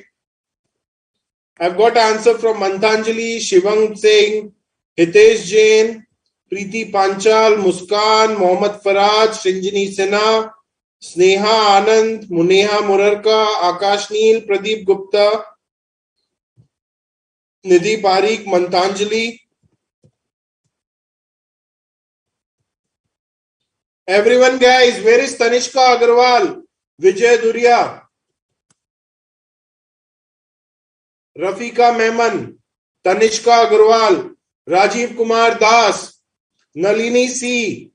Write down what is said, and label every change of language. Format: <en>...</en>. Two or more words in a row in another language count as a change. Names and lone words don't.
<en>I've got answer from Manthanjali, Shivang Singh, Hitesh Jain, Preeti Panchal, Muskan, Mohammad Faraj, Shinjini Sinha, Sneha Anand, Muneha Murarka, Akash Neel, Pradeep Gupta, Nidhi Parikh, Manthanjali. Everyone, guys, where is Tanishka Agarwal, Vijay Durya, Rafika Mehman, Tanishka Agarwal, Rajiv Kumar Das, Nalini C.</en>